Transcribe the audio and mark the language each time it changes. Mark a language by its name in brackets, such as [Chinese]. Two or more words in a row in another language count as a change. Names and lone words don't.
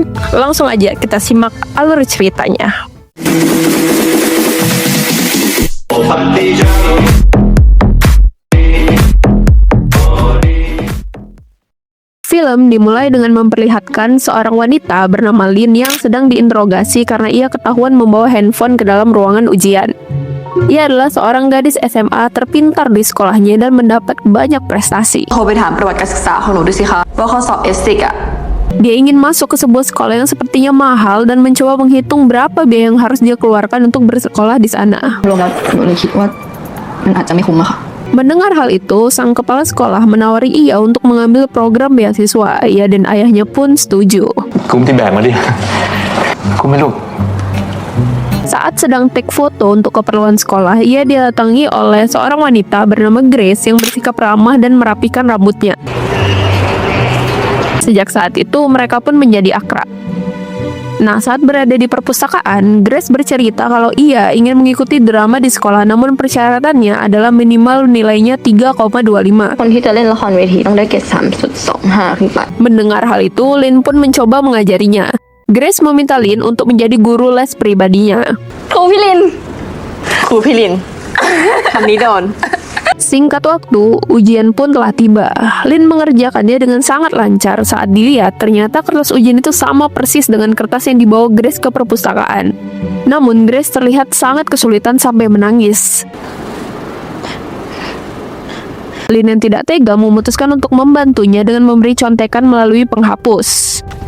[Indonesian] Langsung aja kita simak alur ceritanya. Film dimulai dengan memperlihatkan seorang wanita bernama Lin yang sedang diinterogasi karena ia ketahuan membawa handphone ke dalam ruangan ujian. Ia adalah seorang gadis SMA terpintar di sekolahnya dan mendapat banyak prestasi. [Thai] โทรไปถามประวัติการศึกษาของหนูดูสิคะว่าข้อสอบเอสติกอะ [Indonesian] Dia ingin masuk ke sebuah sekolah yang sepertinya mahal dan mencoba menghitung berapa biaya yang harus dia keluarkan untuk bersekolah di sana. [Thai] รวมแล้วหนูเลยคิดว่ามันอาจจะไม่คุ้มอะค่ะ [Indonesian] Mendengar hal itu, sang kepala sekolah menawari ia untuk mengambil program beasiswa. Ia dan ayahnya pun setuju. [Thai] คุ้มที่แบกมาดิ คุ้มไหมลูก [Indonesian] Saat sedang take foto untuk keperluan sekolah, ia didatangi oleh seorang wanita bernama Grace yang bersikap ramah dan merapikan rambutnya. Sejak saat itu, mereka pun menjadi akrab. Nah, saat berada di perpustakaan, Grace bercerita kalau ia ingin mengikuti drama di sekolah, namun persyaratannya adalah minimal nilainya 3,25. [Thai] คนที่จะเล่นละครเวทีต้องได้เกรด 3.25 ขึ้นไป [Indonesian] Mendengar hal itu, Lin pun mencoba mengajarinya. Grace meminta Lin untuk menjadi guru les pribadinya. [Thai] ครูพี่ลิน ครูพี่ลิน คำนี้โดน [Indonesian] Singkat waktu, ujian pun telah tiba. Lin mengerjakannya dengan sangat lancar. Saat dilihat, ternyata kertas ujian itu sama persis dengan kertas yang dibawa Grace ke perpustakaan. Namun, Grace terlihat sangat kesulitan sampai menangis. Lin yang tidak tega memutuskan untuk membantunya dengan memberi contekan melalui penghapus.